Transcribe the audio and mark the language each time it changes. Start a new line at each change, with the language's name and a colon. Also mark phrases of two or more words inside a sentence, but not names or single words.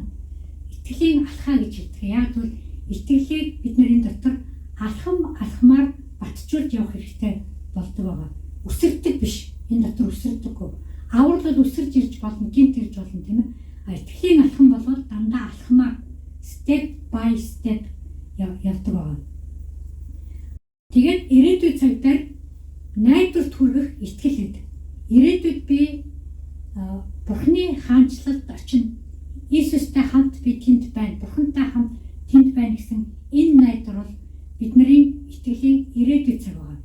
Mongolian: Итгэлийн алхаа гэж хэлдэг. Яг бол итгэлийг бидний дотор алхмаар батжуулж явах хэрэгтэй болдог байгаа. Үсэрдэг биш. Энэ дотор үсэрдэггүй. Аврал бол үсэрж ирж болно, гинт ирж болно тийм ээ. Итгэлийн алхам бол дандаа алхмаар
English: step by step
Mongolian: явдаг байгаа. Тэгээд ирээдүйн цаг дээр найдварт хүрэх итгэл гэдэг. Ирээдүйд би Бурхны хаанчлалд очино. Иесустай хамт би тэнд байна. Бурхантай хамт тэнд байна гэсэн энэ найдвар бол бидний итгэлийн ирээдүйн цаг байгаа.